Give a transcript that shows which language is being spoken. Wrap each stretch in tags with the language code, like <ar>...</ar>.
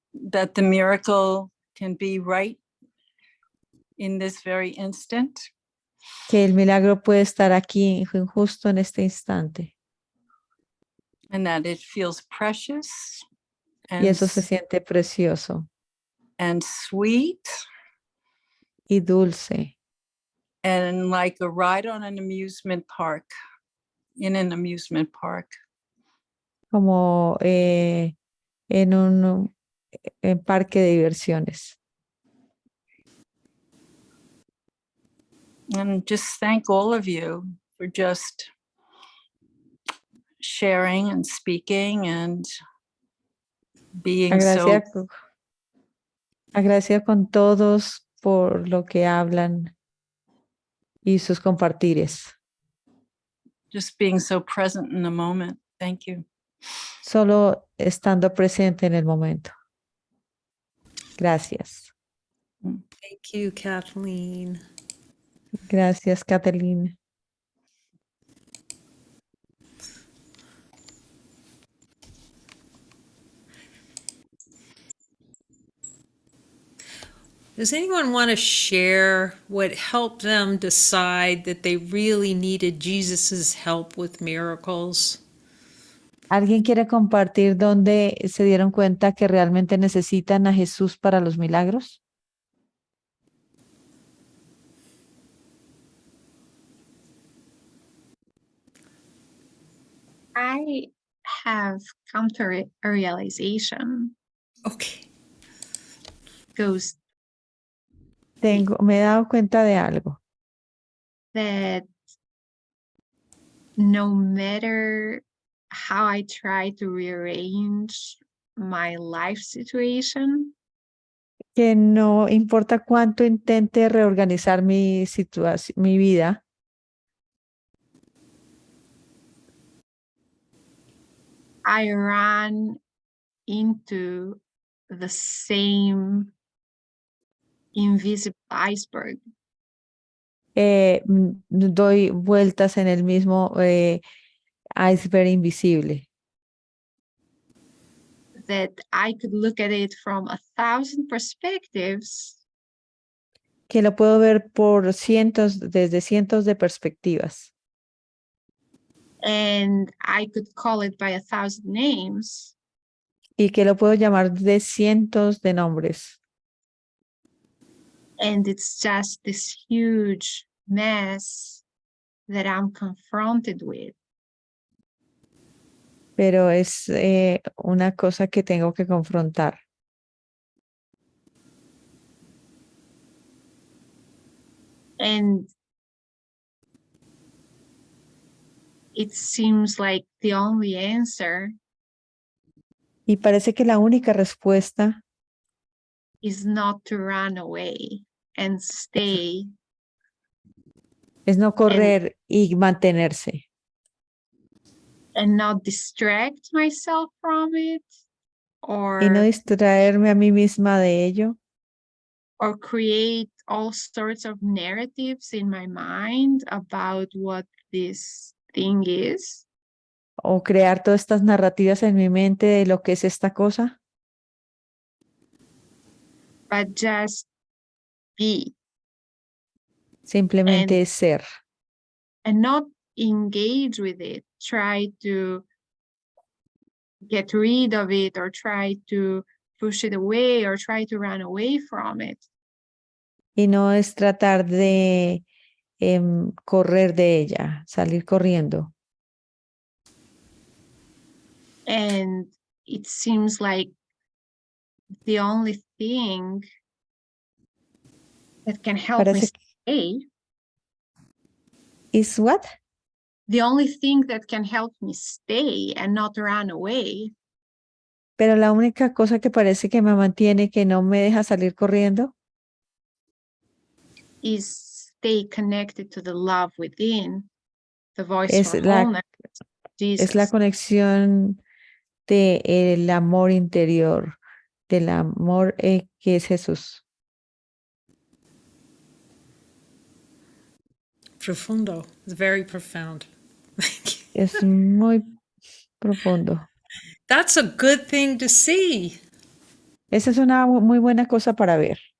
<en>that the miracle can be right in this very instant.</en> <es>Que el milagro puede estar aquí justo en este instante.</es> <en>And that it feels precious.</en> <es>Y eso se siente precioso.</es> <en>And sweet.</en> <es>Y dulce.</es> <en>And like a ride on an amusement park, in an amusement park.</en> <es>Como en un parque de diversiones.</es> <en>And just thank all of you for just sharing and speaking and being</en> <es>agradecida con todos por lo que hablan y sus compartires.</es> <en>Just being so present in the moment. Thank you.</en> <es>Solo estando presente en el momento. Gracias.</es> <en>Thank you, Kathleen.</en> <es>Gracias, Catalina.</es> <en>Does anyone want to share what helped them decide that they really needed Jesus's help with miracles?</en> <es>¿Alguien quiere compartir dónde se dieron cuenta que realmente necesitan a Jesús para los milagros?</es> <en>I have come to a realization Okay. goes</en> <es>Me he dado cuenta de algo,</es> <en>that no matter how I try to rearrange my life situation,</en> <es>que no importa cuánto intente reorganizar mi situación, mi vida,</es> <en>I run into the same invisible iceberg.</en> <es>Doy vueltas en el mismo iceberg invisible,</es> <en>That I could look at it from 1,000 perspectives,</en> <es>que lo puedo ver por desde cientos de perspectivas,</es> <en>and I could call it by 1,000 names,</en> <es>y que lo puedo llamar de cientos de nombres,</es> <en>and it's just this huge mess that I'm confronted with.</en> <es>pero es una cosa que tengo que confrontar.</es> <en>And it seems like the only answer</en> <es>Y parece que la única respuesta</es> <en>is not to run away and stay</en> <es>es no correr y mantenerse,</es> <en>and not distract myself from it,</en> <es>y no</es> <en>or</en> <es>distraerme a mí misma de ello,</es> <en>create all sorts of narratives in my mind about what this thing is,</en> <es>o crear todas estas narrativas en mi mente de lo que es esta cosa,</es> <en>but just be</en> <es>simplemente</es> <en>and</en> <es>es ser.</es> <en>not engage with it, try to get rid of it, or try to push it away, or try to run away from it.</en> <es>Y no es tratar de correr de ella, salir corriendo.</es> <en>And it seems like the only thing that can help me</en> <es>Parece que</es> <en>stay, is what? the only thing that can help me stay and not run away,</en> <es>Pero la única cosa que parece que me mantiene, que no me deja salir corriendo,</es> <en>is stay connected to the love within, the voice</en> <es>es</es> <en>for</en> <es>la,</es> <en>wholeness,</en> <es>es la</es> <en>Jesus.</en> <es>conexión del amor interior, del amor que es Jesús. Profundo.</es> <en>It's very profound. Thank you.</en> <es>Es muy profundo.</es> <en>That's a good thing to see.</en> <es>Esa es una muy buena cosa para ver.</es>